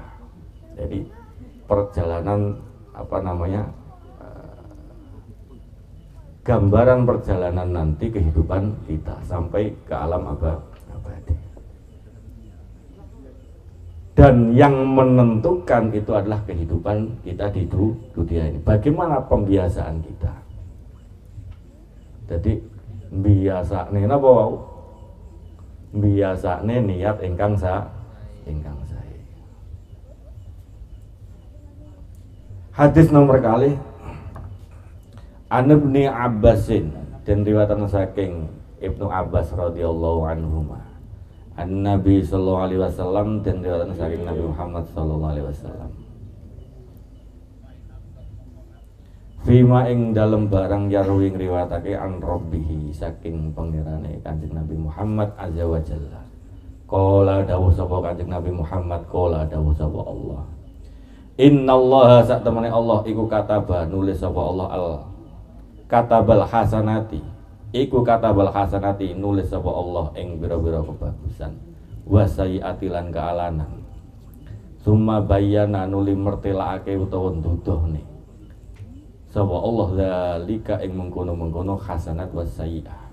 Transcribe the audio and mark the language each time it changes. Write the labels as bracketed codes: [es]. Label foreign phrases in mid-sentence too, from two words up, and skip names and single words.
[id] Jadi perjalanan gambaran perjalanan nanti kehidupan kita sampai ke alam abadi. Dan yang menentukan itu adalah kehidupan kita di dunia ini. Bagaimana pembiasaan kita? [jv] Jadi biasane napa wau? Biasane niat ingkang sae. [id] Hadis nomor kali [ar] عن ابن عباس, [jv] dan riwayatan saking Ibnu Abbas [ar] رضي الله عنهما. عن النبي صلى الله عليه وسلم, [jv] dan riwayatan saking Nabi Muhammad [ar] صلى الله عليه وسلم. [jv] Fima ing dalem barang yarwi ngriwatake [ar] عن ربه [jv] saking pangerane Kanjeng Nabi Muhammad [ar] عز وجل. [jv] Qala dawuh sapa Kanjeng Nabi Muhammad, qala dawuh sapa Allah. Innallaha sak temene Allah iku kataba nulis sapa Allah al [ar] كتب الحسنات. [jv] Iku [ar] كتب الحسنات [jv] nulis sapa Allah ing bira-bira kebagusan. [ar] والسيئات [jv] lan kealanan. [ar] ثم بين [jv] nuli mertelake utawa nduduhne sapa Allah zalika ing mengkono-mengkono [ar] حسنات والسيئة.